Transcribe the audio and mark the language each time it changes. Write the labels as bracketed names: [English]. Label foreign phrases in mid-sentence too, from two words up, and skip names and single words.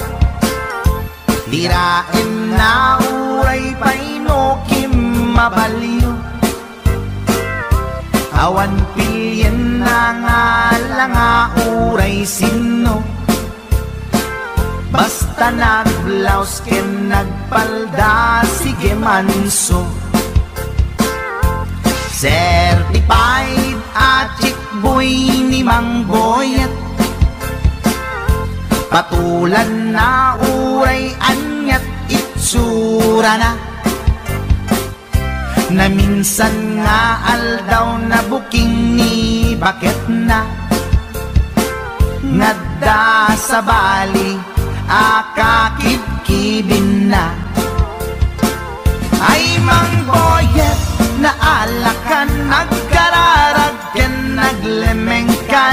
[Iloko] Tirain na uray paino kim mabaliw. Awan pilyen na nga lang uray sino. Basta nagblaus ken nagpalda sige manso. Certified a [English] chick boy [Iloko] ni Mang Boyet. Patulan na uray anyat itsura na. Na minsan nga aldaw na buking ni bakit na. Ngadda sa bali akakibkibin na. Ay Mang Boyet na alakan nagkararag ken naglemengkan.